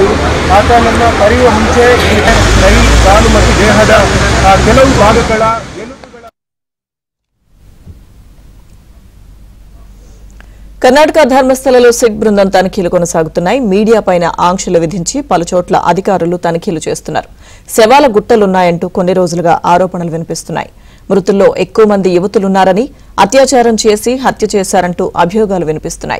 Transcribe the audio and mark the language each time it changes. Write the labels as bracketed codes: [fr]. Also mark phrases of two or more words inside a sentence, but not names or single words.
[kn] ಆತನನ್ನು ಕರೆಯುವ ಮುಂಚೆ ಕೈ, ಕಾಲು ಮತ್ತು ದೇಹದ ಕೆಲವು ಭಾಗಗಳ ಎಲುಬುಗಳ [te] కర్ణాటక ధర్మస్థలలో సిట్ బృందం తనిఖీలు కొనసాగుతున్నాయి. మీడియా పైన ఆంక్షలు విధించి పలుచోట్ల అధికారులు తనిఖీలు చేస్తున్నారు. శవాల గుట్టలున్నాయంటూ కొన్ని రోజులుగా ఆరోపణలు వినిపిస్తున్నాయి. మృతుల్లో ఎక్కువ మంది యువతులున్నారని, అత్యాచారం చేసి హత్య చేశారంటూ అభియోగాలు వినిపిస్తున్నాయి.